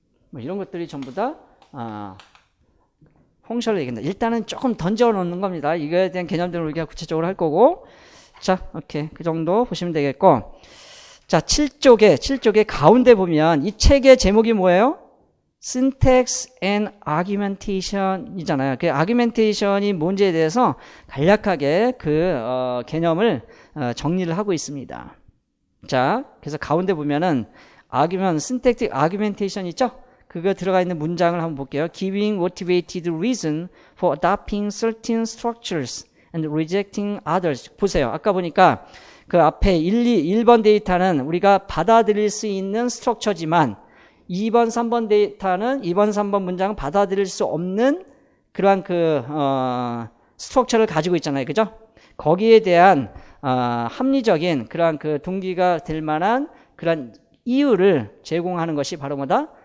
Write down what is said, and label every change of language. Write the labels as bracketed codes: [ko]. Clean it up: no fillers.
[ko] 뭐 이런 것들이 전부 다, 펑션을 얘기한다. 일단은 조금 던져 놓는 겁니다. 이거에 대한 개념들을 우리가 구체적으로 할 거고. 자, 오케이. 그 정도 보시면 되겠고. 자, 7쪽에 가운데 보면 이 책의 제목이 뭐예요? Syntax and Argumentation 이잖아요. 그 Argumentation이 뭔지에 대해서 간략하게 개념을 정리를 하고 있습니다. 자, 그래서 가운데 보면은 Syntactic Argumentation 있죠? 그거 들어가 있는 문장을 한번 볼게요. [en] Giving motivated reason for adopting certain structures and rejecting others. [ko] 보세요. 아까 보니까 그 앞에 1번 데이터는 우리가 받아들일 수 있는 스트럭처지만 2번, 3번 데이터는 2번, 3번 문장은 받아들일 수 없는 그러한 스트럭처를 가지고 있잖아요. 그죠? 거기에 대한 합리적인 그러한 동기가 될 만한 그런 이유를 제공하는 것이 바로 뭐다?